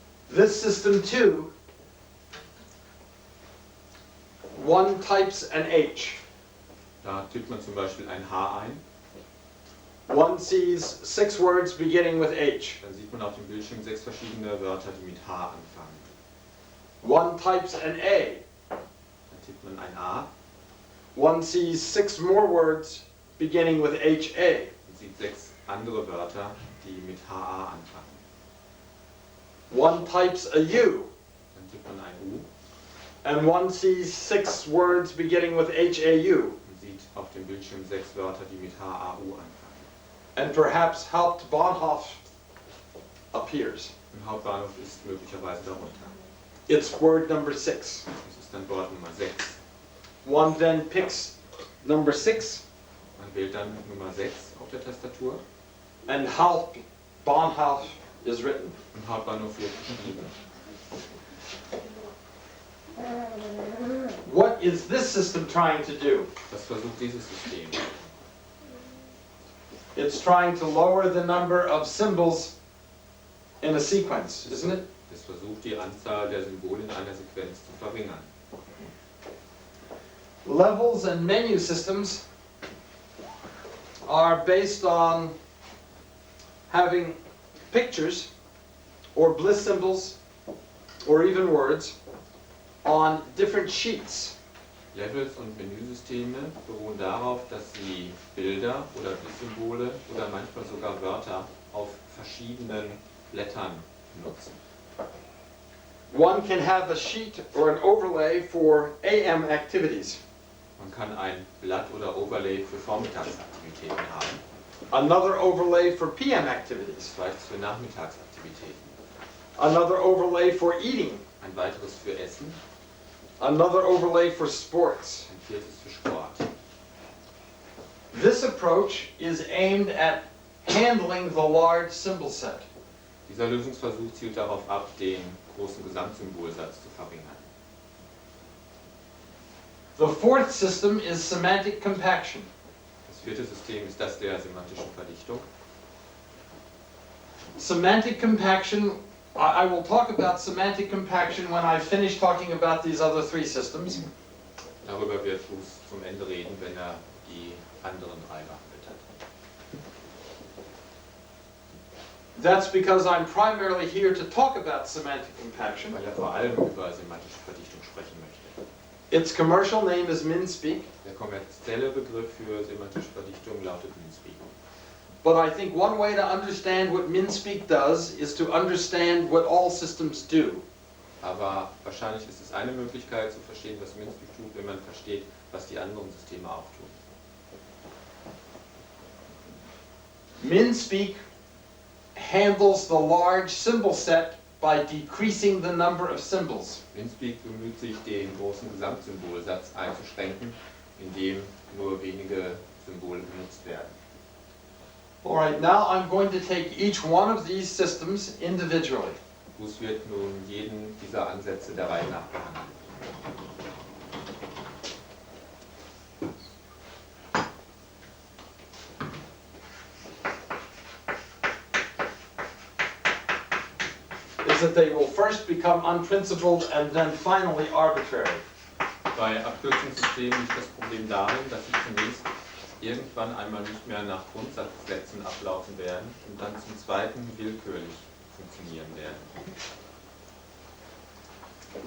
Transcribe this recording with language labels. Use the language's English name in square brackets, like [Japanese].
[English] This system too, one types an H. [German] Da tippt man zum Beispiel ein H ein, [English] One sees 6 words beginning with H. [German] dann sieht man auf dem Bildschirm 6 verschiedene Wörter, die mit H anfangen. [English] One types an A. [German] Dann tippt man ein A [English] One sees 6 more words beginning with HA. [German] und sieht 6 andere Wörter, die mit HA anfangen. [English] One types a U. [German] Dann tippt man ein U [English] And one sees 6 words beginning with HAU. [German] und sieht auf dem Bildschirm 6 Wörter, die mit HAU anfangen. [English] And perhaps Hauptbahnhof appears. [German] Im Hauptbahnhof ist möglicherweise darunter. [English] It's word number 6. [German] Das ist dann Wort Nummer 6. [English] One then picks number 6 [German] Man wählt dann Nummer 6 auf der Tastatur [English] and Hauptbahnhof is written. [German] und Hauptbahnhof wird geschrieben. [English] What is this system trying to do? [German] Was versucht dieses System? [English] It's trying to lower the number of symbols in a sequence, isn't it? [German] Es versucht, die Anzahl der Symbole in einer Sequenz zu verringern. [English] Levels and menu systems are based on having pictures or bliss symbols or even words on different sheets. [German] Levels und Menüsysteme beruhen darauf, dass sie Bilder oder Symbole oder manchmal sogar Wörter auf verschiedenen Blättern nutzen. [English] One can have a sheet or an overlay for AM activities. [German] Man kann ein Blatt oder Overlay für Vormittagsaktivitäten haben, [English] Another overlay for PM activities. [German] zweites für Nachmittagsaktivitäten, [English] Another overlay for eating. [German] ein weiteres für Essen, [English] Another overlay for sports. [German] ein viertes für Sport. [English] This approach is aimed at handling the large symbol set. [German] Dieser Lösungsversuch zielt darauf ab, den großen Gesamtsymbolsatz zu verringern. [English] The fourth system is semantic compaction. [German] Das vierte System ist das der semantischen Verdichtung. [English] Semantic compaction, I will talk about semantic compaction when I finish talking about these other 3 systems. [German] Darüber wird Fuß zum Ende reden, wenn er die anderen 3 behandelt hat. [English] That's because I'm primarily here to talk about semantic compaction. [German] Weil er vor allem über semantische Verdichtung sprechen möchte. [English] Its commercial name is MinSpeak. [German] Der kommerzielle Begriff für semantische Verdichtung lautet Meanspeak. [English] But I think one way to understand what MinSpeak does is to understand what all systems do. [German] Aber wahrscheinlich ist es eine Möglichkeit zu verstehen, was MinSpeak tut, wenn man versteht, was die anderen Systeme auch tun. [English] MinSpeak handles the large symbol set by decreasing the number of symbols. [German] MinSpeak bemüht sich, den großen Gesamtsymbolsatz einzuschränken, indem nur wenige Symbole benutzt werden. [English] Alright, now I'm going to take each one of these systems individually. [German] Hus wird nun jeden dieser Ansätze der Reihe nach behandeln. [English] Is that they will first become unprincipled and then finally arbitrary. [German] Bei Abkürzungssystemen liegt das Problem darin, dass sie zunächst irgendwann einmal nicht mehr nach Grundsatzsätzen ablaufen werden und dann zum zweiten willkürlich funktionieren werden.